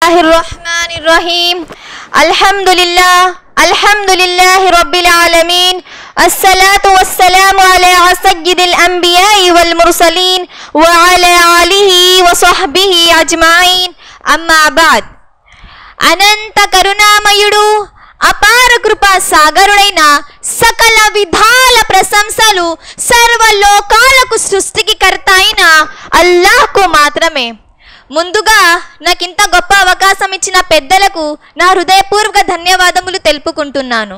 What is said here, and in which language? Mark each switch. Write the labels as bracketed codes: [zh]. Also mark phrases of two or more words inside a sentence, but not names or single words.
[ar] بسم الله الرحمن الرحيم الحمد لله رب العالمين الصلاة والسلام على سيد الأنبياء والمرسلين وعلى آله وصحبه أجمعين أما بعد [te] అనంత కరుణామయుడు అపార కృపా సాగరుడైన సకల విధాల ప్రశంసలు సర్వలోకాలకు సృష్టికి కర్త అయిన అల్లాహ్కు మాత్రమే. ముందుగా నాకింత గొప్ప అవకాశం ఇచ్చిన పెద్దలకు నా హృదయపూర్వక ధన్యవాదములు తెలుపుకుంటున్నాను.